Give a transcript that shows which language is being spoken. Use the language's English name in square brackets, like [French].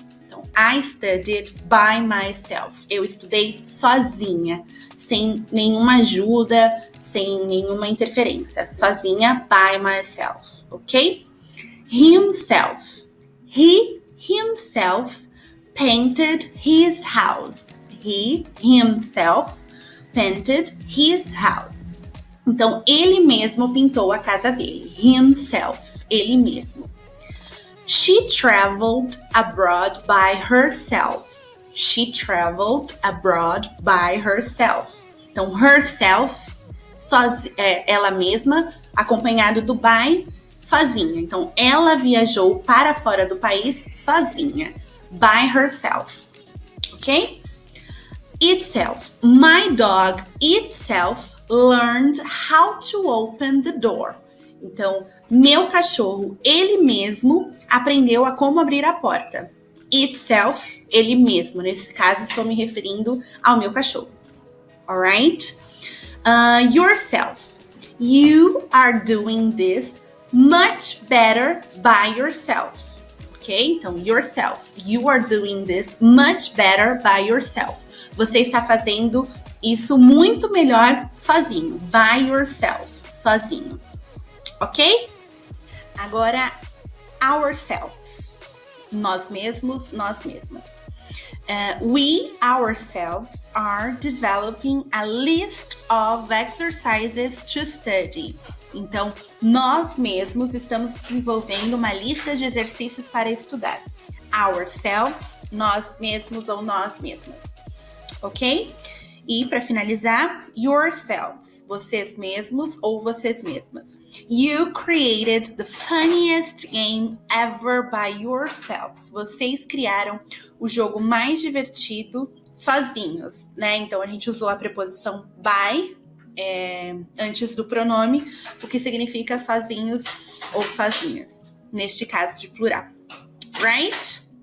[Portuguese] Então, [English] I studied by myself. [Portuguese] Eu estudei sozinha, sem nenhuma ajuda, sem nenhuma interferência. Sozinha, [English] by myself, ok? Himself. He, himself, painted his house. He, himself, painted his house. [Portuguese] Então, ele mesmo pintou a casa dele. [English] Himself, [Portuguese] ele mesmo. [English] She traveled abroad by herself. She traveled abroad by herself. [Portuguese] Então, herself, ela mesma, acompanhado do by, sozinha. Então, ela viajou para fora do país sozinha. [English] By herself. Ok? Itself. My dog itself learned how to open the door. [Portuguese] Então, meu cachorro, ele mesmo, aprendeu a como abrir a porta. [English] Itself, [Portuguese] ele mesmo. Nesse caso, estou me referindo ao meu cachorro. [English] Alright? Yourself. You are doing this much better by yourself. Ok? [Portuguese] Então, [English] yourself. You are doing this much better by yourself. [Portuguese] Você está fazendo isso muito melhor sozinho. [English] By yourself. [Portuguese] Sozinho. [English] Ok? [Portuguese] Agora, ourselves. Nós mesmos, nós mesmas. [English] We ourselves are developing a list of exercises to study. [Portuguese] Então, nós mesmos estamos desenvolvendo uma lista de exercícios para estudar. ourselves, nós mesmos ou nós mesmas, ok? E para finalizar, yourselves, vocês mesmos ou vocês mesmas. [English] You created the funniest game ever by yourselves. [Portuguese] Vocês criaram o jogo mais divertido sozinhos, né? Então a gente usou a preposição by antes do pronome, o que significa sozinhos ou sozinhas, neste caso de plural. [English] Right?